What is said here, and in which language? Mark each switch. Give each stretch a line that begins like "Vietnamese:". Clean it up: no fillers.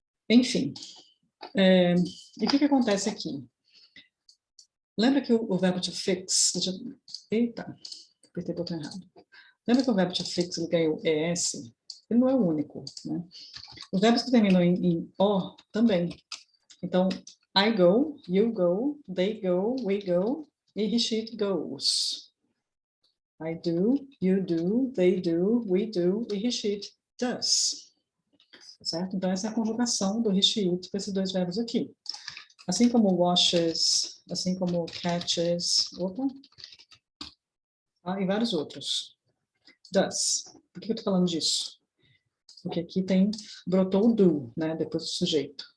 Portuguese: Enfim, e o que acontece aqui? Lembra que o verbo to fix... Eita, apertei o botão errado. Lembra que o verbo to fix ele ganhou ES? Ele não é o único, né? Os verbos que terminam em O também. Então,
English: I go, you go, they go, we go, e he, she, it goes. I do, you do, they do, we do, e he, she, it does.
Portuguese: Certo? Então, essa é a conjugação do he, she, it para esses dois verbos aqui. Assim como washes, assim como catches, e vários outros. Does. Por que eu estou falando disso? Porque aqui brotou o do, né, depois do sujeito.